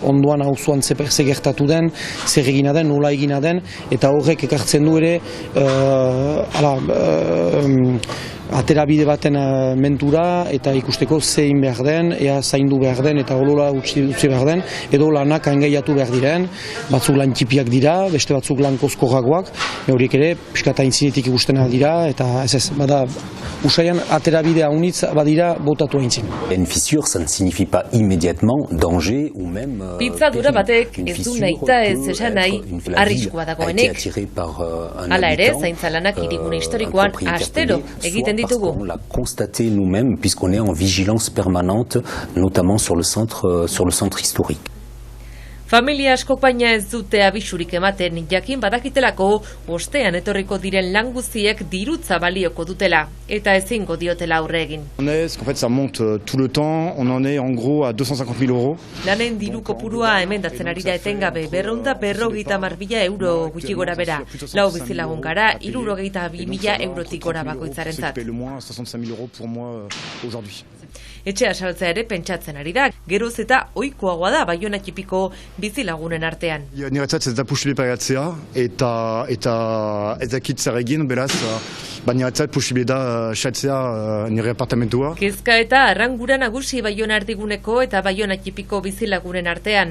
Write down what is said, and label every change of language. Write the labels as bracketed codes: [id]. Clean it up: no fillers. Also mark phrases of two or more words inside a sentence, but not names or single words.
[eu] ondoan auzoan zeperze gertatu den, zer egina den, nola egina den, eta horrek ekartzen du ere aterabide baten mentura eta ikusteko zein behar den, ea zaindu behar den eta olola utzi behar den, edo lanak engaiatu behar diren, batzuk lan txipiak dira, beste batzuk lan kozkorragoak, horiek ere piskata intzinetik ikusten dira, eta ez, bada usaian aterabide haunitz badira botatu aintzin. [fr] Une fissure, ça ne signifie pas immédiatement danger ou même [eu] pitzadura batek ez du nahita ez esan nahi arriskua dagoenik. Hala ere, zaintza lanak hirigune historikoan astero egiten ditugu. [fr] On l'a constaté nous-mêmes puisqu'on est en vigilance permanente, notamment sur le centre historique. [eu] Familia askok baina ez dute abisurik ematen, jakin badakitelako ostean etorriko diren lan guztiek dirutza balioko dutela, eta ezingo diotela aurre egin. [fr] En fait, ça monte tout le temps, on en est en gros à 250 000 euros. [eu] Lanen diru kopurua emendatzen ari da etengabe, 250.000 euro gutxi gora bera. Lau bizilagun gara, 62.000 eurotik gora bakoitzarentzat. [fr] Le moins 65 000 euros pour moi aujourd'hui. [eu] Etxea saltzea ere pentsatzen ari da, geroz eta ohikoagoa da Baiona txipiko bizilagunen artean. Niretzat ez da posible pagatzea eta ez dakit zer egin, beraz, niretzat posible da saltzea nire apartamentua. Kezka eta arrangura nagusi Baiona erdiguneko eta Baiona txipiko bizilagunen artean.